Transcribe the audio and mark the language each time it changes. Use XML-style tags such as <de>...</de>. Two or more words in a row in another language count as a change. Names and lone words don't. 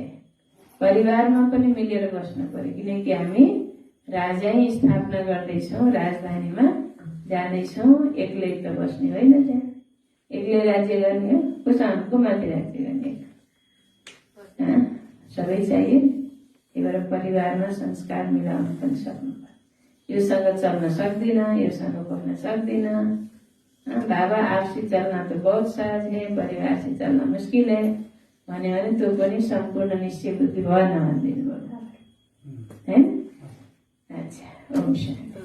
<ne>परिवारमा पनि मिलेर बस्नु पर्यो, किनकि हामी राजै स्थापना गर्दैछौँ, राजधानीमा जाँदैछौँ। एक्लै त बस्ने होइन, त्यहाँ एक्लै राज्य गर्ने हो? को माथि राज्य गर्ने? सबै चाहियो। त्यही भएर परिवारमा संस्कार मिलाउनु पनि सक्नु पर्यो। योसँग चल्न सक्दिन, योसँग बोल्न सक्दिन।</ne> <hi>बाबा आपसी चलना तो बहुत सहज है, परिवार से चलना मुश्किल है</hi> <ne>भन्यो भने त्यो पनि सम्पूर्ण निश्चय बुद्धि भएन भनिदिनु भयो है।</ne> <hi>अच्छा, ओम शान्ति।</hi>